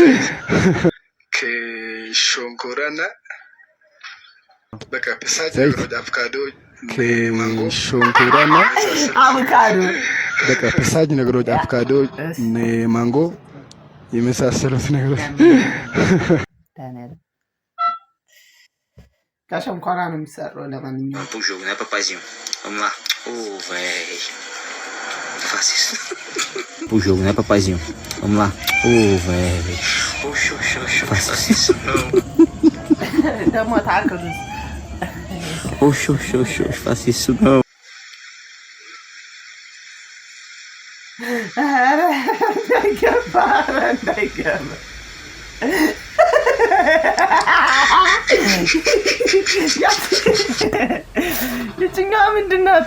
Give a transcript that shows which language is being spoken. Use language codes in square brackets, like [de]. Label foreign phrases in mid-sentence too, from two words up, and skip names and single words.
[am] ከሾንኮራና በቃ ፒሳጅ ነገሮች አቮካዶ ማንጎ ሾንኮራና አቮካዶ በቃ ፒሳጅ ነገሮች አቮካዶ ማንጎ የመሳሰሉት ነገሮች ከሸንኮራ ነው የሚሰራው። ለማንኛውም [pt] Bonjour, né, papazinho? Vamos lá. Oh, véi. Fácil. Bonjour, né, papazinho? Vamos lá. Oh, véi. Oxo, oxo, oxo. Faça isso não. Dá uma taca. Oxo, oxo, oxo. Faça isso não. [am] የትኛዋ ምንድን ናት?